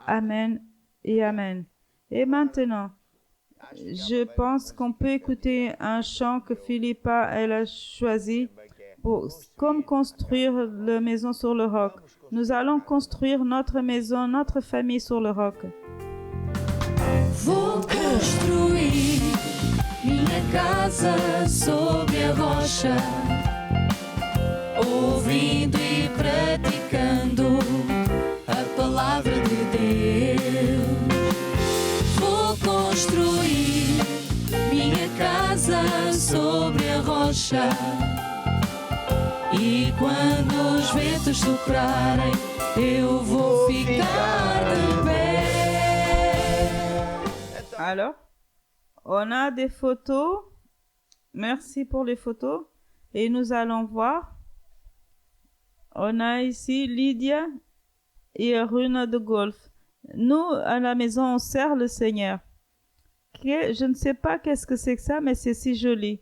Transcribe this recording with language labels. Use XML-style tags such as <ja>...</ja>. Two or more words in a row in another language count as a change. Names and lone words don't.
<fr>Amen et Amen. Et maintenant, je pense qu'on peut écouter un chant que Philippa elle a choisi pour comme construire la maison sur le roc. Nous allons construire notre maison, notre famille sur le roc.</fr> <pt>Vou construir minha casa sobre a rocha, ouvindo e praticando a palavra de Deus. Vou construir minha casa sobre a rocha, e quando os ventos soprarem, eu vou ficar de pé.</pt> <fr>Alors, on a des photos. Merci pour les photos. Et nous allons voir. On a ici Lydia et Runa de golf. Nous, à la maison, on sert le Seigneur. Je ne sais pas qu'est-ce que c'est que ça, mais c'est si joli.</fr>